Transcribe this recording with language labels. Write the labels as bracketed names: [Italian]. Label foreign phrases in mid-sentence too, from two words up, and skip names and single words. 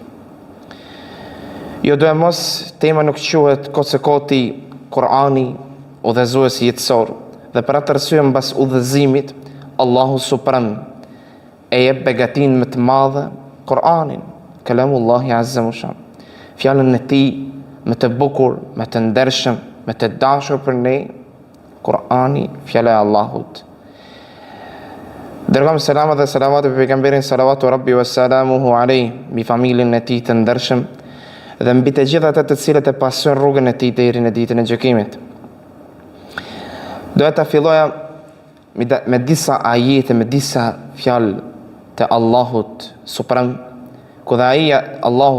[Albanian] Jo do e mos tema nuk quhet koti Kur'ani udhëzuesi jetësor, dhe për atë arsye mbas udhëzimit Allahu Suprem e jep begatin më të madhe Kur'anin, [Arabic] كلام الله عز وجل. [Albanian] Fjallën e tij më të bukur, më të ndershëm, më të dashur për ne, Kur'ani, fjala e Allahut. Dërgojmë selamat dhe salavat për pejgamberin [Arabic] صلوات ربي وسلامه عليه, [Albanian] mbi familjen e tij të ndershëm dhe mbi të gjithë ata të cilët e pasojnë rrugën e tij deri në ditën e gjykimit. Doja ta filloja me disa ajete, me disa fjalë të Allahut Suprem, ku dhe Allahu